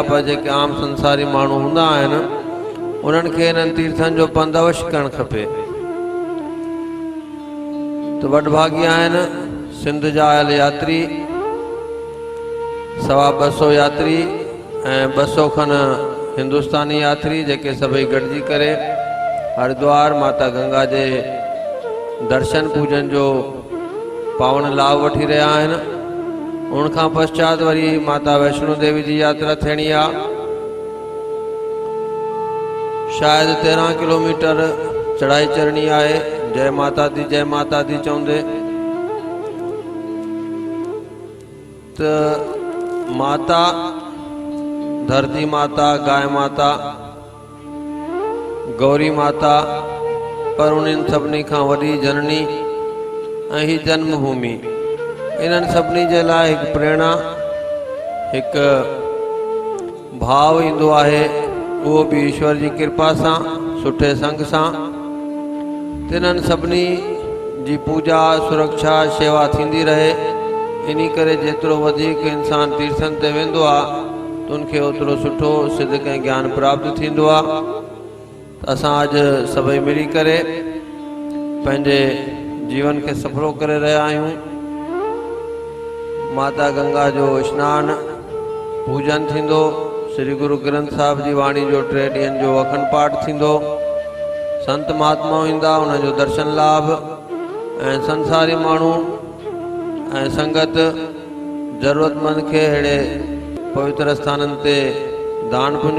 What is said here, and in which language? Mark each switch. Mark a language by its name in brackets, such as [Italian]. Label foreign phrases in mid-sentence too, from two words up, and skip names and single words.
[Sindhi] पर जेके आम संसारी माण्हू हूंदा आहिनि उन्हनि खे हिननि तीर्थनि जो पंध अवश्य करणु खपे। त वडभागी आहिनि सिंध जा आयल यात्री, 250 यात्री ऐं 200 खन हिंदुस्तानी यात्री जेके सभई गॾिजी करे हरिद्वार माता गंगा जे दर्शन पूजन जो पावन लाभ वठी रहिया आहिनि। उनखां पश्चात वरी माता वैष्णो देवी जी यात्रा थियणी आहे। शायदि 13 किलोमीटर चढ़ाई चढ़नी आहे, जय माता दी चवंदे। त माता, धरती माता, गाय माता, गौरी माता, पर उन्हनि सभिनी खां वॾी जननी ऐं ही जन्मभूमि। इन्हनि सभिनी जे लाइ हिकु प्रेरणा, हिकु भाव ईंदो आहे, उहो बि ईश्वर जी कृपा सां, सुठे संग सां। तिन्हनि सभिनी जी पूजा, सुरक्षा, शेवा थींदी रहे। इन्हीं करे जेतिरो वधीक इंसान तीर्थन ते वेंदो आहे तो उनके ओतिरो सुठो सिद्ध ऐं ज्ञान प्राप्त थींदो आहे। असां अॼु सभई मिली करे पंहिंजे जीवन के सफलो करे रहिया आहियूं। माता गंगा जो स्नान पूजन थींदो, श्री गुरु ग्रंथ साहिब जी वाणी जो 3 ॾींहंनि जो अखंड पाठ थींदो, संत महात्माऊं ईंदा, उन्हनि जो दर्शन लाभ ऐं संसारी माण्हू ऐं संगत ज़रूरतमंद खे अहिड़े पवित्र स्थाननि ते दान पुण्य